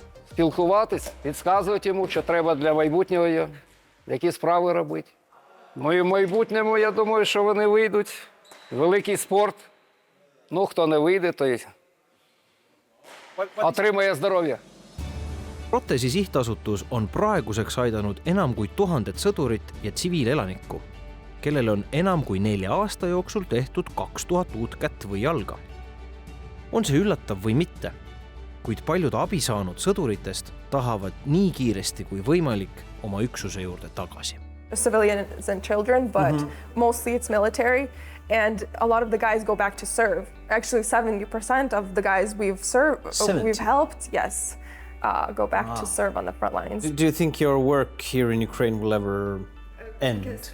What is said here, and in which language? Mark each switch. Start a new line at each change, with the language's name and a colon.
Ukrainian: спілкуватись, підказувати йому, що треба для майбутнього, які справи робити. Ну і в майбутньому, я думаю, що вони вийдуть. Великий спорт. Ну, хто не вийде, той отримає здоров'я.
Estonian: Protesi sihtasutus on praeguseks aidanud enam kui 1000 sõdurit ja tsiviilelanikku, kellel on enam kui 4 aasta jooksul tehtud 2000 uut kätt või jalga. On see üllatav või mitte, kuid paljud abi saanud sõduritest tahavad nii kiiresti kui võimalik oma üksuse juurde tagasi.
English: Civilians and children, but mostly it's military. And a lot of the guys go back to serve. Actually, 70% of the guys we've helped, yes, go back to serve on the front lines. Do you think your work here in Ukraine will ever end?